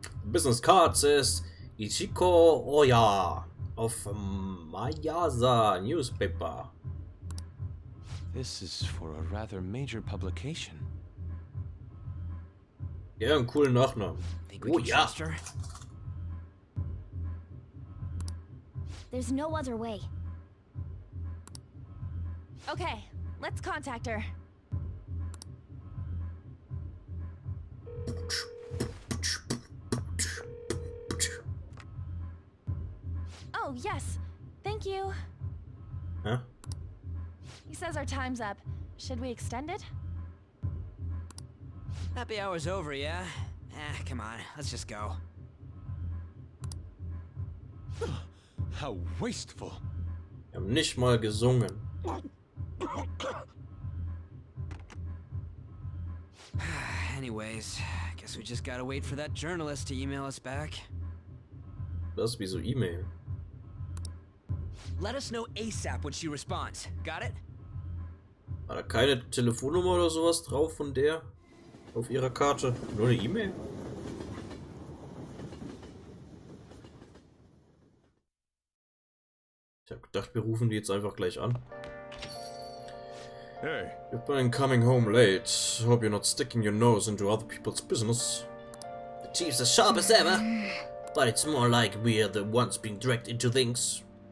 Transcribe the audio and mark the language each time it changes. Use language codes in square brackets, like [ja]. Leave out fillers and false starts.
[en] Business card says Ichiko Oya of Mayasa newspaper. This is for a rather major publication. [de] Ja, einen coolen Nachnamen. [en] Think we Oh can [de] ja. [en] trust her? There's no other way. Okay, let's contact her. Oh, yes. Thank you. Huh? He says our time's up. Should we extend it? Happy hour's over, yeah? Come on, let's just go. How wasteful! [de] Wir haben nicht mal gesungen. [en] Anyways, guess we just gotta wait for that journalist to email us back. [de] Das ist wie so E-Mail. [en] Let us know ASAP when she responds. Got it? [de] War da keine Telefonnummer oder sowas drauf von der? Auf ihrer Karte? Nur eine E-Mail? Ich hab gedacht, wir rufen die jetzt einfach gleich an. [en] Hey, You've been coming home late. Hope you're not sticking your nose into other people's business. The chief's as sharp as ever, but it's more like we're the ones being dragged into things.